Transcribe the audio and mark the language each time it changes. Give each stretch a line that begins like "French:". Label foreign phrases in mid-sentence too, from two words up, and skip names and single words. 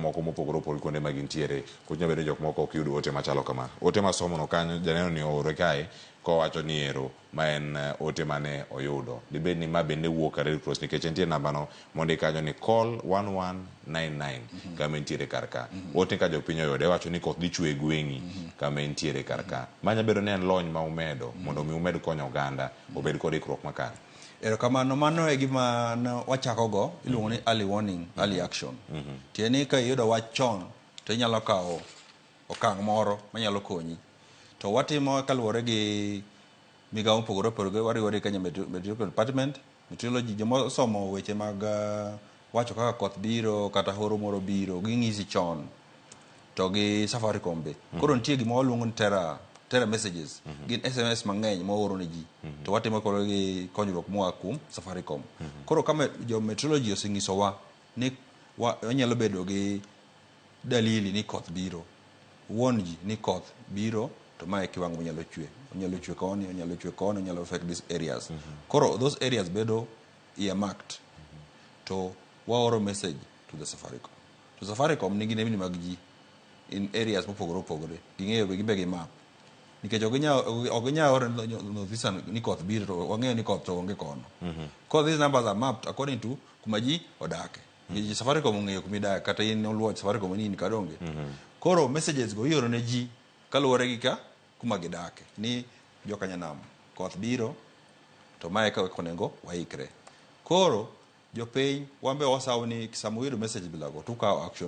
Luo (Kenya and Tanzania): moko mopogore kuonde ma gintiere kunya bedo jok moko ok yud ote machalo kama ote masomo no kanyo janeno ni oore kae ko wacho ni ero ma en ote mane oyudo dibed ni ma bende wuok Red Cross nikech entie namba no mondo kanyo ni call 1199 kama entiere karka ote ka jopiny oyode wacho ni koth dhi chwe gweng'i kama entiere karka manya bedo ni en lony ma umedo mondo mi umed konyo oganda obed kod ikruok makare Erokamano, mano e gima wachakogo iluongo ni
English: early warning, early action.
Luo (Kenya and Tanzania): Tieni ka iyudo wach chon to inyalo kawo okang' moro manyalo konyi. To watimo kaluwore gi migawo mopogore opogore, wariwore Kenya Meteorological Department, meteorology, joma somo weche mag wacho kaka koth biro kata horo moro biro, ging'isi chon to gi Safaricom be. Koro nitie gima waluongo ni
English: terra messages,
Luo (Kenya and Tanzania): gin SMS mang'eny ma oro ne ji, to watimo koro gi konyruok moa kuom Safaricom. Koro kama jo meteorology oseng'isowa ni wanyalo bedo gi dalili ni koth biro, wuon ji ni koth biro, to mae kiwango manyalo chwe. Onyalo chwe koni, onyalo chwe koni, onyalo
English: affect these areas.
Luo (Kenya and Tanzania): Koro
English: those areas
Luo (Kenya and Tanzania): bedo earmarked, to waoro
English: message to the Safaricom.
Luo (Kenya and Tanzania): To Safaricom nigi nembni mag ji
English: in areas
Luo (Kenya and Tanzania): mopogore opogore. Ging'eyo gimbe gi map. Nikech ok ginyal oro notice ni koth biro, to wang'eyo ni koth to onge kono.
English: Because these numbers are mapped according to
Luo (Kenya and Tanzania): kuma ji odake. Nikech Safaricom ong'eyo kuma idake, kata in oluoch Safaricom ni in kadonge. Koro messages go ioro ne ji kaluwore gi ka kuma gidake. Ni joka nyanam, koth biro, to mae ka onego waikre. Koro jopiny wambe wasaw ni sama uyudo message bilago to ukawo action.